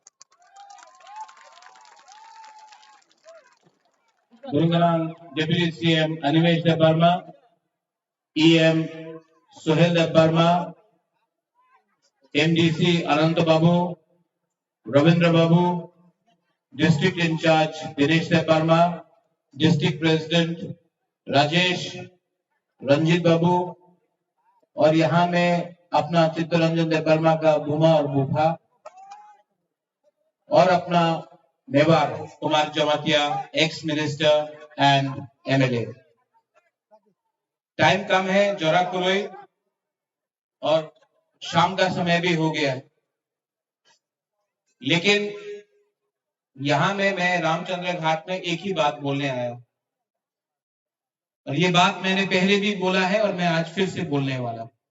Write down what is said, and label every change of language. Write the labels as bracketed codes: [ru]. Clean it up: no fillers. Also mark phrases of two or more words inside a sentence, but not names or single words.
[en] Gurungalang Deputy CM Animesh Debarma, EM Sohel Debarma, MDC Ananta Babu, Ravindra Babu, District in charge Dinesh Debarma, District President Rajesh, Ranjit Babu, [hi] और यहाँ में अपना चित्तरंजन देबर्मा का बुमा और बूफा और अपना मेवार कुमार जमातिया [en] ex minister and MLA. [hi] टाइम कम है, [trp] जोरा कुरोई [hi] और शाम का समय भी हो गया है, लेकिन यहाँ में मैं रामचंद्र घाट में एक ही बात बोलने आया और ये बात मैंने पहले भी बोला है और मैं आज फिर से बोलने वाला।